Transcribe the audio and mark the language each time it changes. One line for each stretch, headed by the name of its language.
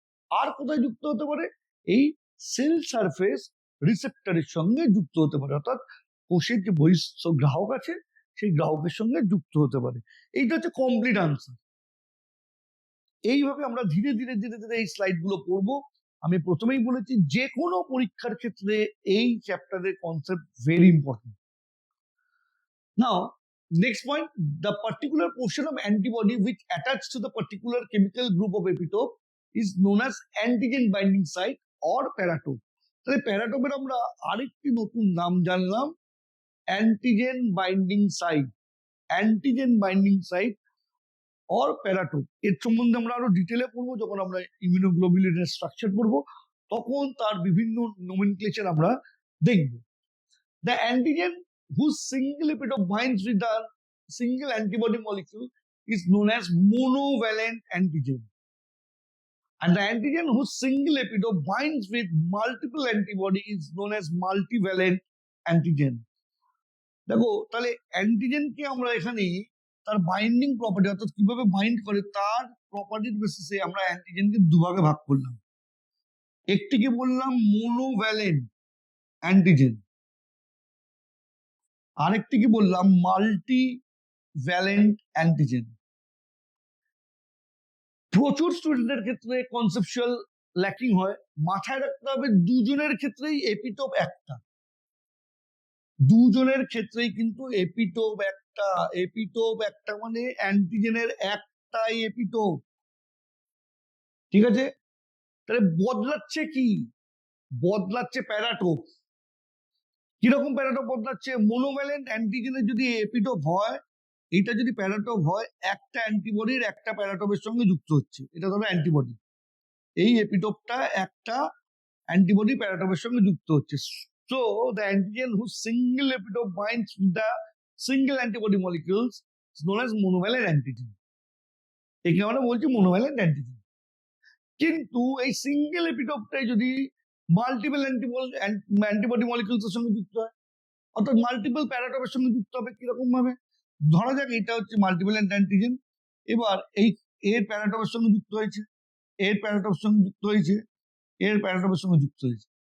Bangla: আর কোথায় যুক্ত হতে পারে, এই সেল সারফেস রিসেপ্টরের সঙ্গে যুক্ত হতে পারে, অর্থাৎ কোষের যে বহিঃস্থ গ্রাহক আছে সেই গ্রাহকের সঙ্গে যুক্ত হতে পারে। এইটা হচ্ছে কমপ্লিট আনসার। এইভাবে আমরা ধীরে ধীরে ধীরে ধীরে এই স্লাইড গুলো পড়বো। আমি প্রথমেই বলেছি যে কোনো পরীক্ষার ক্ষেত্রে এই চ্যাপ্টারের concept very important.
English: Now next point, the particular portion of antibody which attach to the particular chemical group of epitope is known as antigen binding site or paratope.
Bangla: তাহলে প্যারাটোপের আমরা আরেকটি নতুন নাম জানলাম, antigen binding site. Antigen binding site or paratope, এর সম্বন্ধে আমরা আরো ডিটেলে পড়বো যখন আমরা ইমিউনোগ্লোবিউলিনের স্ট্রাকচার পড়বো, তখন তার বিভিন্ন নোমেনক্লেচার আমরা দেখব।
English: The antigen whose single epitope binds with the single antibody molecule is known as monovalent antigen. And the antigen whose single epitope binds with multiple antibody is known as multivalent antigen.
Bangla: দেখো, তাহলে অ্যান্টিজেনকে আমরা এখানে তার binding property অর্থাৎ কিভাবে bind করে তার প্রপার্টির বেসিসে আমরা অ্যান্টিজেনকে দুভাগে ভাগ করলাম। একটিকে বললাম মোনোভ্যালেন্ট অ্যান্টিজেন, আরেকটিকে বললাম মাল্টিভ্যালেন্ট অ্যান্টিজেন। প্রচুর স্টুডেন্টের ক্ষেত্রে কনসেপচুয়াল ল্যাকিং হয়। মাথায় রাখতে হবে দুজনের ক্ষেত্রেই এপিটোপ একটা, দুজনের ক্ষেত্রেই কিন্তু এপিটোপ একটা। এপিটোপ একটা মানে অ্যান্টিজেনের একটাই এপিটোপ, ঠিক আছে? তাহলে বদলাচ্ছে কি, বদলাচ্ছে প্যারাটোপ। কিরকম প্যারাটোপ বদলাচ্ছে, মোনোভ্যালেন্ট অ্যান্টিজেনের যদি এপিটোপ হয়, এটা যদি প্যারাটোপ হয়, একটা অ্যান্টিবডির একটা প্যারাটোপের সঙ্গে যুক্ত হচ্ছে, এটা ধরো অ্যান্টিবডি। এই এপিটোপটা একটা অ্যান্টিবডি প্যারাটোপের সঙ্গে যুক্ত হচ্ছে।
English: So the antigen whose single epitope binds with the single antibody molecules is known as monovalent antigen.
Bangla: একে আমরা বলছি monovalent antigen। কিন্তু এই সিঙ্গেল এপিটোপটাই যদি মাল্টিপল অ্যান্টিবডি মলিকিউলস এর সঙ্গে যুক্ত হয়, অর্থাৎ মাল্টিপল প্যারাটোপের সঙ্গে যুক্ত হবে, কিরকম ভাবে, ধরা যাক এটা হচ্ছে মাল্টিভ্যালেন্ট অ্যান্টিজেন, এবার এই এর প্যারাটোপের সঙ্গে যুক্ত হয়েছে, এর প্যারাটোপের সঙ্গে যুক্ত হয়েছে, এর প্যারাটোপের সঙ্গে যুক্ত হয়েছে।